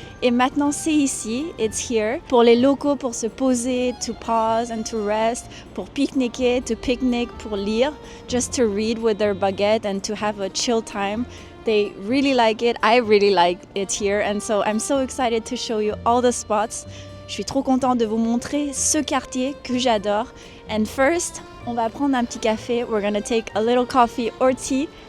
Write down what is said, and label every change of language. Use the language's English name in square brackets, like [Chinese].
[French] Et maintenant c'est ici, [English] it's here. [French] Pour les locaux, pour se poser, [English] to pause and to rest, [French] pour pique-niquer, [English] to picnic, [French] pour lire, [English] just to read with their baguette and to have a chill time. They really like it. I really like it here. And so I'm so excited to show you all the spots. [French] Je suis trop contente de vous montrer ce quartier que j'adore. [English] And first, [French] on va prendre un petit café. [English] We're gonna take a little coffee or tea.